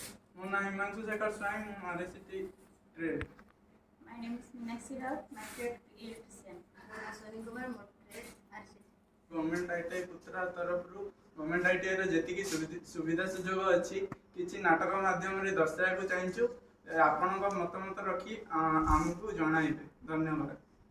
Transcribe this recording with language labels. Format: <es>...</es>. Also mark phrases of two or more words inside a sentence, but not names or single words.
<or>ମୋ ନାଁ ହିମାଂଶୁ ଶେଖର ସ୍ୱାଇଁ, ମୁଁ RNCT ଟ୍ରେଡ୍।</or> <en>My name is Meenakshi Rao, my trade electrician. Ashwani Kumar, my trade RCC.</en> <or>ଗଭର୍ଣ୍ଣମେଣ୍ଟ ITI କୁତ୍ରା ତରଫରୁ ଗଭର୍ଣ୍ଣମେଣ୍ଟ ITIର ଯେତିକି ସୁବିଧା ସୁଯୋଗ ଅଛି କିଛି ନାଟକ ମାଧ୍ୟମରେ ଦର୍ଶାଇବାକୁ ଚାହିଁଛୁ। ଆପଣଙ୍କ ମତାମତ ରଖି ଆମକୁ ଜଣାଇବେ। ଧନ୍ୟବାଦ।</or>